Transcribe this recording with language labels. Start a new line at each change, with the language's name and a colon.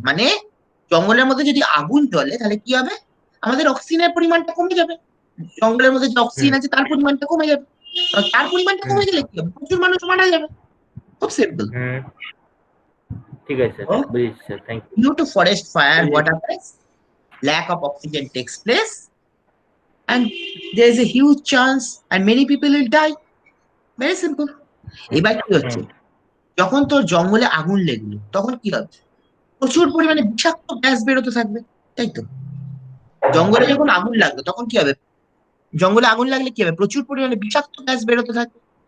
Bangla: মানে জঙ্গলের মধ্যে যদি আগুন জ্বলে তাহলে কি হবে, আমাদের অক্সিজেনের পরিমাণটা কমে যাবে, জঙ্গলের মধ্যে যে অক্সিজেন আছে তার পরিমাণটা কমে যাবে, তার পরিমাণটা কমে গেলে কি হবে, প্রচুর মানুষ মারা যাবে। খুব সিম্পল। ঠিক আছে স্যার, বুঝেছি sir, thank you.
English: Due to forest fire, what happens? Lack of oxygen takes place and there is a huge chance and many people will die. Very simple.
Bangla: এবার কি হচ্ছে, যখন তোর জঙ্গলে আগুন লেগলো তখন কি হবে, প্রচুর পরিমাণে বিষাক্ত গ্যাস বেরোতে থাকবে, তাই তো? জঙ্গলে যখন আগুন লাগলো তখন কি হবে, জঙ্গলে আগুন লাগলে কি হবে, প্রচুর পরিমাণে বিষাক্ত গ্যাস বেরোতে থাকবে।